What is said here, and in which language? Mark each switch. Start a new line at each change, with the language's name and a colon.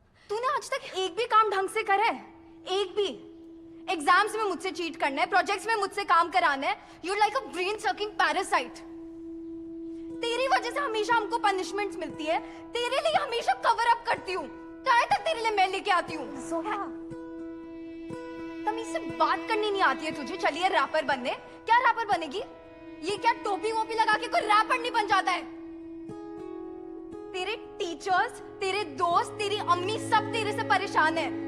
Hindi: तूने आज तक एक भी काम ढंग से करा है? एक भी? एग्जाम्स में मुझसे चीट करना है, प्रोजेक्ट्स में मुझसे काम कराना है।
English: You're like a brain sucking parasite.
Hindi: तेरी वजह से हमेशा हमको पनिशमेंट्स मिलती है, तेरे लिए हमेशा कवर अप करती हूँ। चाहे तक तेरे लिए मैं लेके आती हूँ। जोया तमीज से बात करनी नहीं आती है तुझे? चलिए रैपर बनने। क्या रैपर बनेगी? ये क्या टोपी वोपी लगा के कोई रैपर नहीं बन जाता है? तेरे टीचर्स, तेरे दोस्त, तेरी अम्मी सब तेरे से परेशान है।